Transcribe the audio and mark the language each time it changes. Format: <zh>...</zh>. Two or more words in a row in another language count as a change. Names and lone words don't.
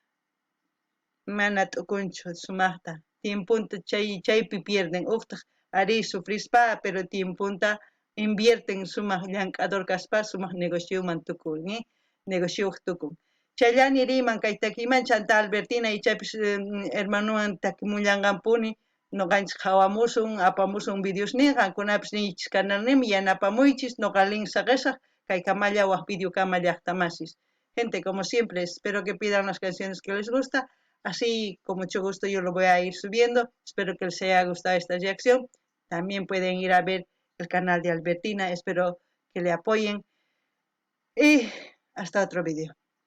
<qu>mana t'ukunchu sumaqta tiempunta chaypi pierden uqtaq ari sufrispa pero tiempunta invierten sumaq llank'ador kaspa sumaq negocioman tukun negociowaq tukun chayllani riman kay takiman chanta Albertina ichapish hermanuwan takimullanqanpuni noqanchik hawamusun apamusun videos nin qankunapish ninchis canalnimi yanapamuychis noqa link saqashaq kay kamalla waq video kama llaqtamasis</qu> <es>gente como siempre espero que pidan las canciones que les gusta así con mucho gusto yo lo voy a ir subiendo espero que les haya gustado esta reacción también pueden ir a ver el canal de Albertina espero que le apoyen y hasta otro video</es>